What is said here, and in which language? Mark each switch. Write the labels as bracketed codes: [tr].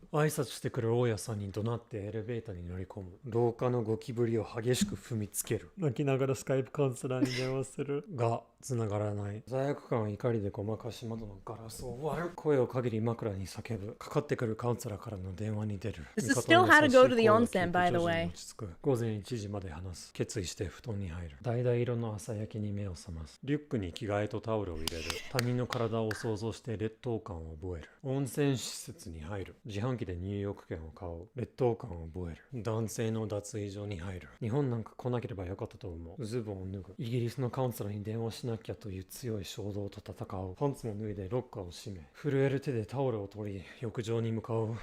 [ja] 挨拶してくる大家さんに怒鳴ってエレベーターに乗り込む。廊下のゴキブリを激しく踏みつける。泣きながらスカイプカウンセラーに電話するが繋がらない。罪悪感は怒りでごまかし窓のガラスを割る。声を限り枕に叫ぶ。かかってくるカウンセラーからの電話に出る。 [en] This is still how to go to the onsen, by the way. [ja] 午前1時まで話す。決意して布団に入る。橙色の朝焼けに目を覚ます。リュックに着替えとタオルを入れる。他人の体を想像して劣等感を覚える。温泉施設に入る。自販機で入浴券を買おう。劣等感を覚える。男性の脱衣所に入る。日本なんか来なければよかったと思う。ズボンを脱ぐ。イギリスのカウンセラーに電話しなきゃという強い衝動と戦おう。パンツも脱いでロッカーを閉め、震える手でタオルを取り浴場に向かう。